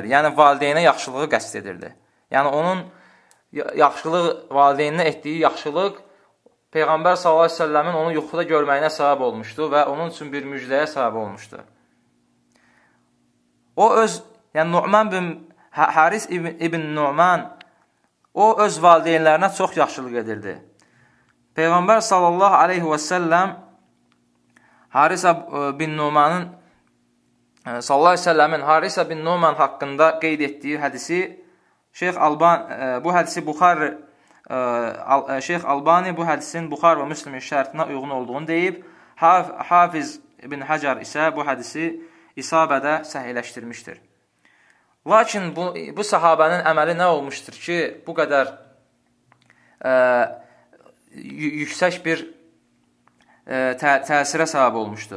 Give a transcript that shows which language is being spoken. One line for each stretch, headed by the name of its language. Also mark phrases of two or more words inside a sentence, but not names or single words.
Azerbaijani: Yəni, valideynə yaxşılığı qəsd edirdi. Yəni, onun yaxşılıq, valideyninə etdiyi yaxşılıq Peyğəmbər
Arabic: صلى الله عليه
Azerbaijani: sellemin onu yuxuda görməyinə səbəb olmuşdu və onun üçün bir müjdəyə səbəb olmuşdu. O öz, yəni Nu'man bin Haris ibn Nu'man, o öz valideynlərinə çox yaxşılıq edirdi. Peyğəmbər
Arabic: صلى الله عليه وسلم
Azerbaijani: Harisə bin Nu'manın
Arabic: صلى الله عليه
Azerbaijani: sellemin Harisə bin Nu'man haqqında qeyd etdiyi hədisi Şeyx Albani, bu hədisi Buxari, Şeyx Albani bu hədisin Buxari və Müslimin şərtinə uyğun olduğunu deyib, Hafiz ibn Hacar isə bu hədisi İsabədə səhihləşdirmişdir. Lakin bu sahabənin əməli nə olmuşdur ki, bu qədər yüksək bir təsirə səbəb olmuşdur.